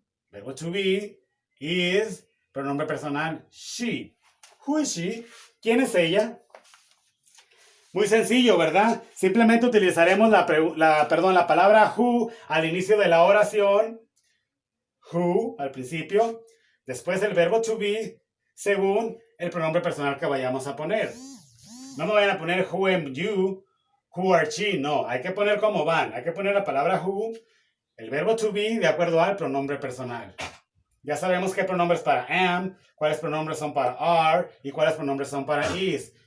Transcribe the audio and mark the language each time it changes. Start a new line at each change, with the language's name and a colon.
Spanish: Verbo to be, is, pronombre personal, she.
English: Who is she?
Spanish: ¿Quién es ella? Muy sencillo, ¿verdad? Simplemente utilizaremos la palabra who al inicio de la oración. Who al principio. Después el verbo to be según el pronombre personal que vayamos a poner. No me vayan a poner
English: who am you, who are she.
Spanish: No, hay que poner como van. Hay que poner la palabra who, el verbo to be de acuerdo al pronombre personal. Ya sabemos qué pronombres para am, cuáles pronombres son para are y cuáles pronombres son para is.